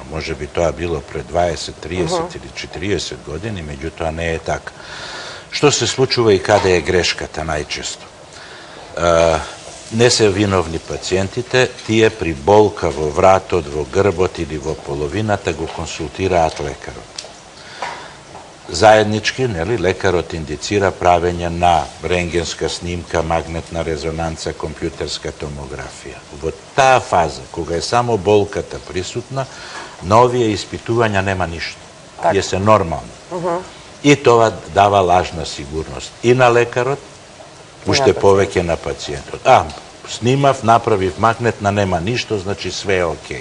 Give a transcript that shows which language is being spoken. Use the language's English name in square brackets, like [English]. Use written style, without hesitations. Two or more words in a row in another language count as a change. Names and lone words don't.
[Macedonian] Може би тоа било пред 20, 30 или 40 години, меѓутоа не е така. Што се случува и каде е грешката најчесто? Не се виновни пациентите, тие при болка во вратот, во грбот или во половината го консултираат лекарот. заједнички, лекарот индицира правење на ренгенска снимка, магнетна резонанца, компјутерска томографија. Во таа фаза, кога е само болката присутна, на овие испитувања нема ништо. Е се нормално. И тоа дава лажна сигурност и на лекарот, уште повеќе на пациентот. Снимав, направив магнетна, нема ништо, значи све е окей.